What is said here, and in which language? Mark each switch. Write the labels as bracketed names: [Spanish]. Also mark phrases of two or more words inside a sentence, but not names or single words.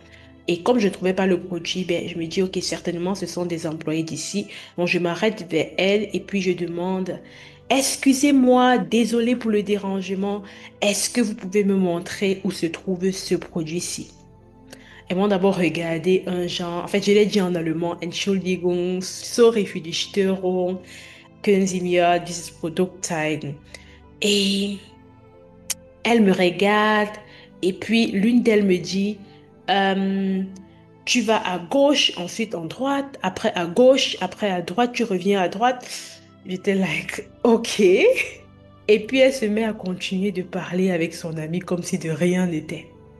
[French] Et comme je ne trouvais pas le produit, ben, je me dis, ok, certainement, ce sont des employés d'ici. Donc, je m'arrête vers elles et puis je demande, excusez-moi, désolé pour le dérangement, est-ce que vous pouvez me montrer où se trouve ce produit-ci? Elles m'ont d'abord regardé un genre, en fait, je l'ai dit en allemand, [German] Entschuldigung, sorry für die Störung, können Sie mir dieses Produkt zeigen? [French] Et elle me regarde et puis l'une d'elles me dit, euh, tu vas à gauche, ensuite en droite, après à gauche, après à droite, tu reviens à droite. J'étais like, ok. Et puis elle se met à continuer de parler avec son ami comme si de rien n'était.